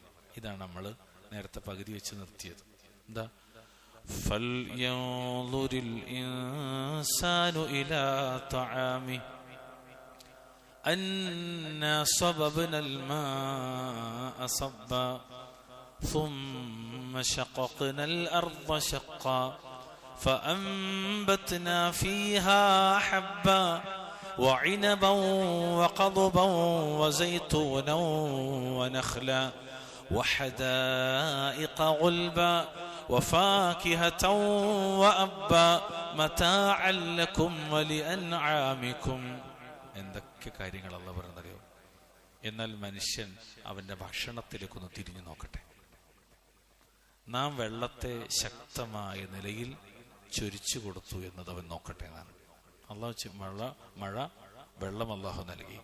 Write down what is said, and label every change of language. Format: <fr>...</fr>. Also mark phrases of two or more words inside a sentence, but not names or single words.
<ml>ഇതാണ് നമ്മൾ നേരത്തെ പകുതി വെച്ച് നിർത്തിയത്.</ml> <ar>എന്താ? فلينظر الإنسان إلى طعامه أنا صببنا الماء صبا ثم شققنا الأرض شقا فأنبتنا فيها حبا وعنبا وقضبا وزيتونا ونخلا وحدائق غلبا وفاكهة وأبا متاعا لكم ولأنعامكم.</ar> <ml>എന്തൊക്കെ കാര്യങ്ങൾ അല്ലാഹു പറഞ്ഞറിയോ? എന്നാൽ മനുഷ്യൻ അവന്റെ ഭക്ഷണത്തിലേക്കൊന്ന് തിരിഞ്ഞു നോക്കട്ടെ. നാം വെള്ളത്തെ ശക്തമായ നിലയിൽ ചൊരിച്ചു കൊടുത്തു എന്നത് അവൻ നോക്കട്ടെ എന്നാണ്. അള്ളാഹു മഴ വെള്ളം അള്ളാഹു നൽകി.</ml>